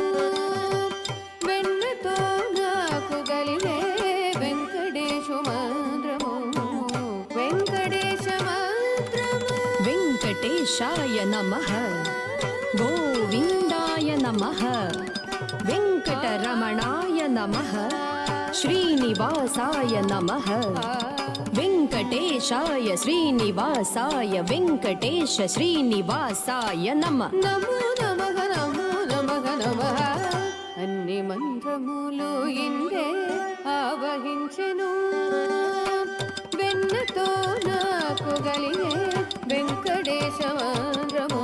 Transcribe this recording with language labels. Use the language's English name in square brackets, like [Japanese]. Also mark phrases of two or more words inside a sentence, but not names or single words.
[Telugu] వెన్నతో నాకు కలిగే వెంకటేశ మంత్రము. వెంకటేశ మంత్రము. [Sanskrit] వెంకటేశాయ నమః. గోవిందాయ నమః. వెంకటరమణాయ నమః. श्रीनिवासाय नमः. वेङ्कटेशाय श्रीनिवासाय वेङ्कटेश श्रीनिवासाय नमः. नमो नमः नमो नमः नमः. [Telugu] అన్ని మంత్రములు ఇందే ఆవహించెను. వెన్నతో నాకు కలిగే వెంకటేశ మంత్రము.